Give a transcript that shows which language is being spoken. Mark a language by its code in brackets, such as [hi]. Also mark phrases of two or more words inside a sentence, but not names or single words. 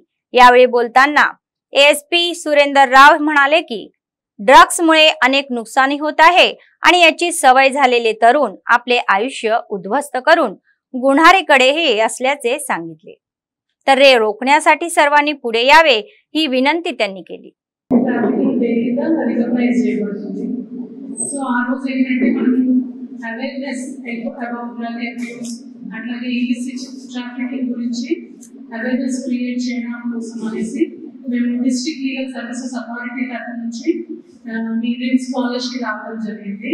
[mr] यावेळी बोलताना ASP सुरेंदर राव म्हणाले की ड्रग्समुळे अनेक नुकसानी होत आहे आणि याची सवय झालेले तरुण आपले आयुष्य उद्ध्वस्त करून गुन्हारीकडेही असल्याचे सांगितले. तर रे रोखण्यासाठी सर्वांनी पुढे यावे ही विनंती त्यांनी केली. [te] అట్లాగే [en] illicit trafficking [te] గురించి [en] awareness create [te] చేయడం కోసం అనేసి మేము డిస్ట్రిక్ట్ లీగల్ సర్వీసెస్ అథారిటీ తరఫు నుంచి మీ రిమ్స్ కాలేజ్కి రావడం జరిగింది.